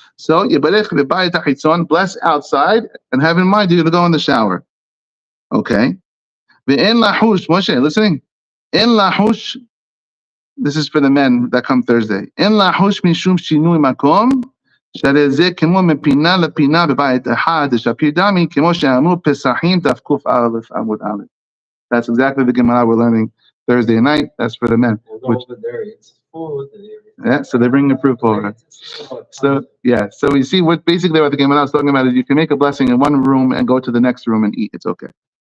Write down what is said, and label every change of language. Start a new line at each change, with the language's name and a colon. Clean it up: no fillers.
English: So bless outside and have in mind you're going to go in the shower. Okay. Moshe, listening? In lahush, this is for the men that come Thursday.
Hebrew: In lahush mishum shinui makom, שזה כמו מפינה לפינה בבית אחד, שפיר דמי, כמו שאמרו פסחים דף קוף עמוד א'.
English: That's exactly the Gemara we're learning Thursday night. That's for the men. Over there, it's food. Yeah, so they bring the proof over. So we see what the Gemara is talking about is you can make a blessing in one room and go to the next room and eat. It's okay.